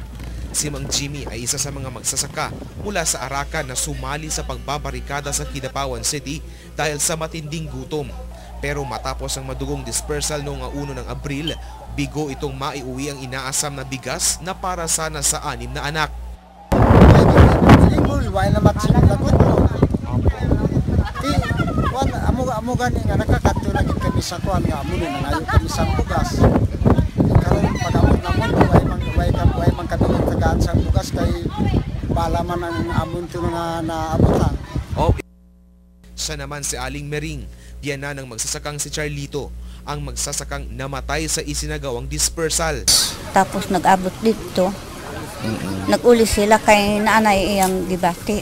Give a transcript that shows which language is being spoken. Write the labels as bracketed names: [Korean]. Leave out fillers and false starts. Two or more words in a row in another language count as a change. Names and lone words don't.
[Filipino] Si Mang Jimmy ay isa sa mga magsasaka mula sa Arakan na sumali sa pagbabarikada sa Kidapawan City dahil sa matinding gutom. Pero matapos ang madugong dispersal noong 1 ng Abril, bigo itong maiuwi ang inaasam na bigas na para sana sa 6 na anak. [Cebuano] Amo gani nga nakakadto lagi kami sa kuan nga amo na nayo kami sa bugas. Karon pag-amot namon way man kadulog tagaan sa bugas kay balaman ang amon to nga naabutan. [Filipino] Siya naman si Aling Mering, biyana ng magsasakang si Charlito, ang magsasakang namatay sa isinagawang dispersal. [Cebuano] Tapos nag-abot dito. Nag-uli sila kay nanay iyang gibati.